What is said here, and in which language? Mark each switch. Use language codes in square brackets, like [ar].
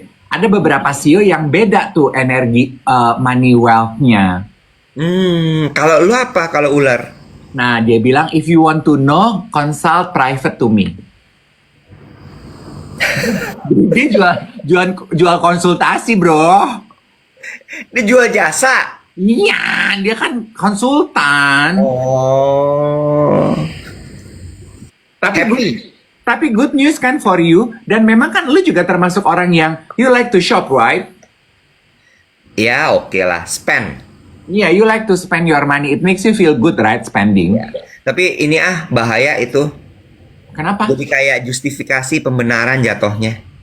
[id] Ada beberapa sio yang beda tuh energi [en] money wealth- [id] nya. Kalau lu apa kalau ular? Nah, dia bilang, [en] if you want to know, consult private to me. [id] Dia jual konsultasi, bro. Dia jual jasa. Iya, dia kan konsultan. Oh. [en] Tapi good news kan for you. [id] Dan memang kan lu juga termasuk orang yang [en] you like to shop, right? [id] Ya, oke lah, spend. [en] Yeah, you like to spend your money. It makes you feel good, right? Spending. [id] Tapi ini bahaya itu. Kenapa? Jadi kayak justifikasi pembenaran jatuhnya.